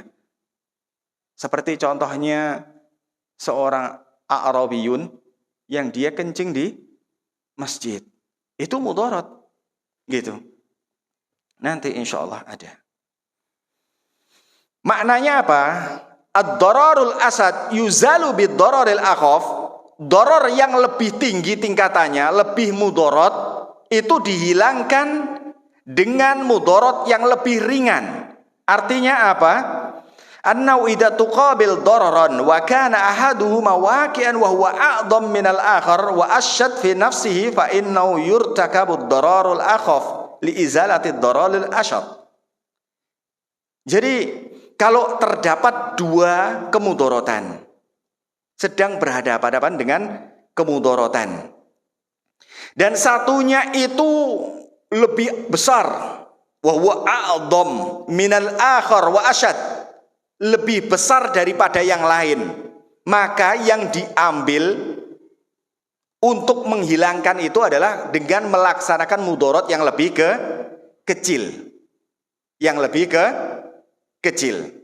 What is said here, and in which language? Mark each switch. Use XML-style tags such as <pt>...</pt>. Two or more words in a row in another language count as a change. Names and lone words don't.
<id>Seperti contohnya seorang A'rabiyun yang dia kencing di masjid. Itu mudarat. Gitu. Nanti</id> <ar>إن شاء الله</ar> <id>ada. Maknanya apa?</id> <ar>الضرر الأشد يزال بالضرر الأخف.</ar> <id>Darar yang lebih tinggi tingkatannya, lebih mudarat, itu dihilangkan dengan mudarat yang lebih ringan. Artinya apa?</id> <ar>أنه إذا تقابل ضرران وكان أحدهما واقعا وهو أعظم من الآخر وأشد في نفسه فإنه يرتكب الضرر الأخف لإزالة الضرر الأشد.</ar> <id>Jadi kalau terdapat dua kemudaratan sedang berhadapan-hadapan dengan kemudaratan dan satunya itu lebih besar,</id> <ar>وهو أعظم من الآخر وأشد,</ar> <id>lebih besar daripada yang lain, maka yang diambil untuk menghilangkan itu adalah dengan melaksanakan mudarat yang lebih kecil, yang lebih kecil.</id>